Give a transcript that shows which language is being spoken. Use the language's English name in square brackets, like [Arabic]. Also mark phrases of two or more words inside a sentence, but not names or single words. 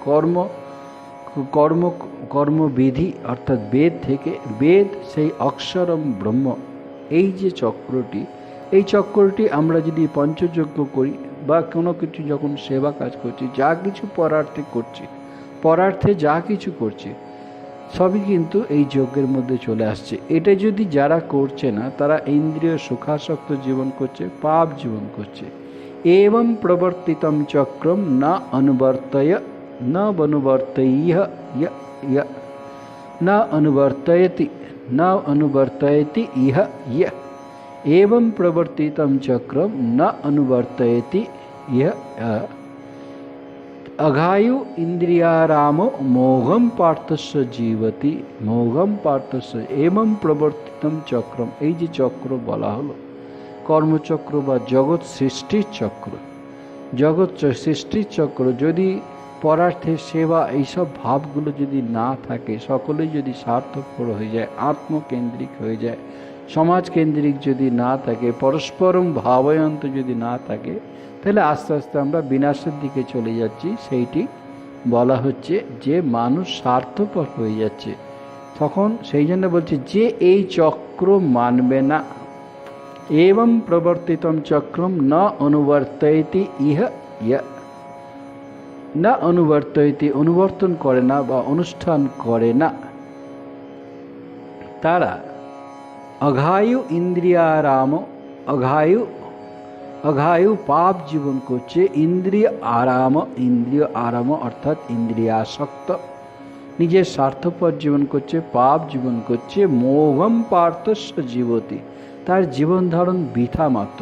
[Bangla] কর্মবিধি অর্থাৎ বেদ থেকে, বেদ সেই [Sanskrit] অক্ষরম ব্রহ্ম, [Bangla] এই যে চক্রটি, এই চক্রটি আমরা যদি পঞ্চযজ্ঞ করি বা কোনো কিছু যখন সেবা কাজ করছি, যা কিছু পরার্থে যা কিছু করছি, সবই কিন্তু এই যজ্ঞের মধ্যে চলে আসছে। এটা যদি যারা করছে না, তারা ইন্দ্রিয় সুখাসক্ত জীবন করছে, পাপ জীবন করছে। [Sanskrit] एवं प्रवर्तितं चक्रम न अनुवर्तयति इह य एवं प्रवर्तितं चक्रम न अनुवर्तयति इह अघायु इंद्रियारामो मोघम पार्थस्य जीवति मोघम पार्थस्य एवं प्रवर्तितं चक्रम, [Bangla] এই যে চক্র বলা হলো কর্মচক্র বা জগৎ সৃষ্টির চক্র, যদি পরার্থের সেবা এইসব ভাবগুলো যদি না থাকে, সকলেই যদি স্বার্থপর হয়ে যায়, আত্মকেন্দ্রিক হয়ে যায়, সমাজকেন্দ্রিক যদি না থাকে, [Sanskrit] পরস্পরম ভাবয়ন্ত [Bangla] যদি না থাকে, তাহলে আস্তে আস্তে আমরা বিনাশের দিকে চলে যাচ্ছি। সেইটি বলা হচ্ছে যে মানুষ স্বার্থপর হয়ে যাচ্ছে। তখন সেই জন্য বলছে যে এই চক্র মানবে না, [Sanskrit] एवं प्रवर्तितं चक्रम न अनुवर्तयति इह य न अनुवर्तयति, [Bangla] অনুবর্তন করে না বা অনুষ্ঠান করে না, তারা [Sanskrit] অঘায়ু ইন্দ্রিয়ারাম, [Bangla] অঘায়ু পাপ জীবন করছে, ইন্দ্রিয় আরাম অর্থাৎ ইন্দ্রিয়াসক্ত, নিজের স্বার্থপর জীবন করছে, পাপ জীবন করছে, [Sanskrit] মোঘম পার্থস্য জীবতি, [Bangla] তার জীবন ধারণ বৃথা মাত্র।